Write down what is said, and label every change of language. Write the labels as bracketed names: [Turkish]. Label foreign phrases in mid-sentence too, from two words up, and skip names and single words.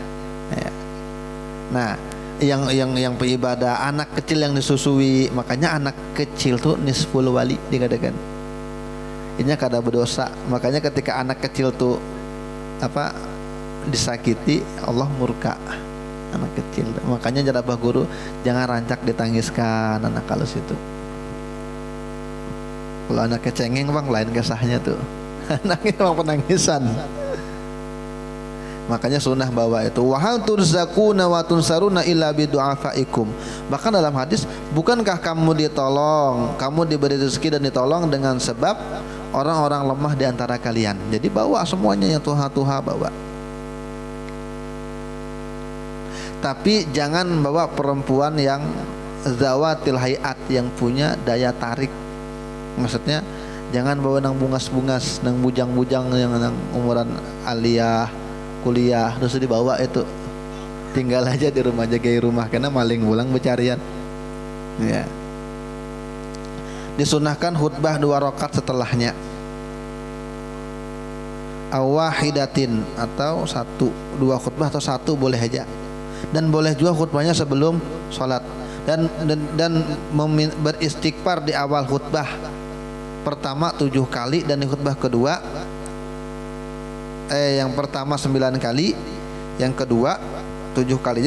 [Indonesian] Nah, yang beribadah anak kecil yang disusui, makanya anak kecil tuh [Arabic] نصف ولي [Indonesian] dikatakan. [Banjar] Ini kada berdosa. [Indonesian] Makanya ketika anak kecil tuh disakiti, Allah murka anak kecil. [Banjar] Makanya jarabah guru jangan rancak ditangiskan anak halus itu. Kalau anak kecengeng bang lain kesahnya tuh. [Indonesian] Anaknya memang penangisan. Makanya sunnah bawa itu. [Arabic] وهل ترزقون وتنصرون إلا بضعفائكم. [Indonesian] Bahkan dalam hadis, bukankah kamu ditolong, kamu diberi rezeki dan ditolong dengan sebab orang-orang lemah di antara kalian. [Banjar] Jadi bawa semuanya yang tuha-tuha bawa. [Indonesian] Tapi jangan bawa perempuan yang [Arabic] ذوات الهيئات, [Indonesian] yang punya daya tarik. [Banjar] Maksudnya jangan bawa nang bungas-bungas, nang bujang-bujang yang nang umuran aliyah, kuliah, terus dibawa itu. Tinggal aja di rumah, jagai rumah karena maling pulang becarian. [Indonesian] Ya. Disunahkan khutbah 2 rakaat setelahnya. Awahidatin atau 2 khutbah atau 1 boleh aja. Dan boleh juga khutbahnya sebelum sholat, dan beristighfar di awal khutbah pertama 7 kali, dan di khutbah kedua yang pertama 9 kali, yang kedua 7 kali.